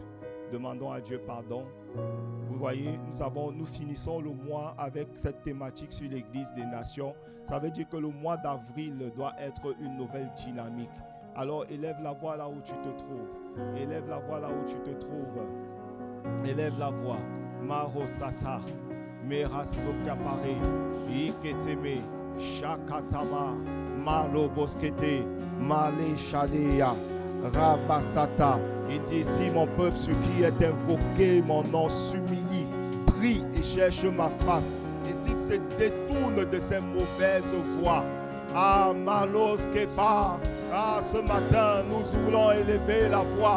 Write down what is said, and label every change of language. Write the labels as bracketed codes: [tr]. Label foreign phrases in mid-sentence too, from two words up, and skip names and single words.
[fr] Demandons à Dieu pardon. Vous voyez, nous finissons le mois avec cette thématique sur l'Église des Nations. Ça veut dire que le mois d'avril doit être une nouvelle dynamique. Alors élève la voix là où tu te trouves. Élève la voix là où tu te trouves. Élève la voix. Marosata, Merasokapare, Iketeme, Shakatama, Malo Boskete, Male Shadea, Rabasata. Il dit, si mon peuple sur qui est invoqué mon nom s'humilie, prie et cherche ma face, et s'il se détourne de ses mauvaises voies. Ah, Malos Kepa. Ah, ce matin, nous voulons élever la voix.